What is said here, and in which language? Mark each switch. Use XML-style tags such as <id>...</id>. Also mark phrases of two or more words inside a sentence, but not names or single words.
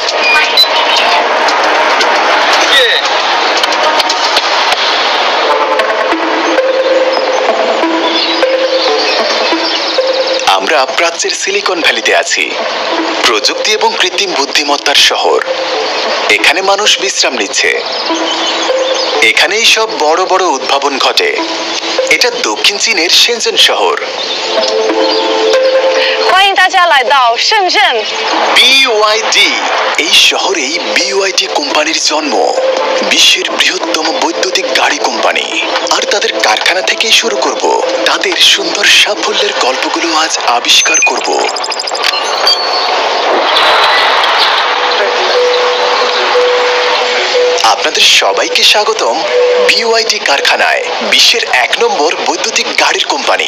<bn>আমরা প্রাচ্যের সিলিকন ভ্যালিতে আছি, প্রযুক্তি এবং কৃত্রিম বুদ্ধিমত্তার শহর। এখানে মানুষ বিশ্রাম নিচ্ছে, এখানেই সব বড় বড় উদ্ভাবন ঘটে। এটা দক্ষিণ চীনের শেনজেন শহর।</bn> <zh>欢迎大家来到深圳。</zh> <bn>BYD, এই শহরেই BYD কোম্পানির জন্ম, বিশ্বের বৃহত্তম বৈদ্যুতিক গাড়ি কোম্পানি। আর তাদের কারখানা থেকেই শুরু করব, তাদের সুন্দর সাফল্যের গল্পগুলো আজ আবিষ্কার করব। আপনাদের সবাইকে স্বাগতম BYD কারখানায়, বিশ্বের 1 নম্বর বৈদ্যুতিক গাড়ির কোম্পানি।</bn>